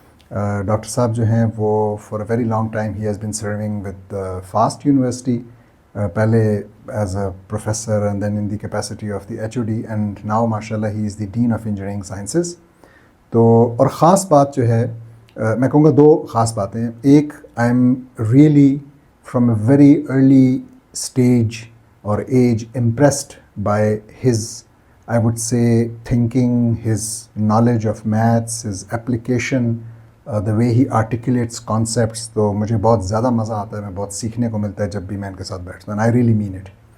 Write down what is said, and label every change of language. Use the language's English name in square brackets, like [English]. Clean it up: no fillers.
[English] Doctor صاحب جو ہیں وہ for a very long time he has been serving with FAST university, پہلے as a professor and then in the capacity of the H O D, and now ماشاء اللہ he is the dean of engineering sciences. [Urdu] تو اور خاص بات جو ہے، میں کہوں گا دو خاص باتیں. [English] ایک، I am really from a very early stage or age impressed by his, I would say, thinking, his knowledge of maths, his application, the way he articulates concepts. [Urdu] تو مجھے بہت زیادہ مزہ آتا ہے، میں بہت سیکھنے کو ملتا ہے جب بھی میں ان کے ساتھ بیٹھتا ہوں. I really mean it.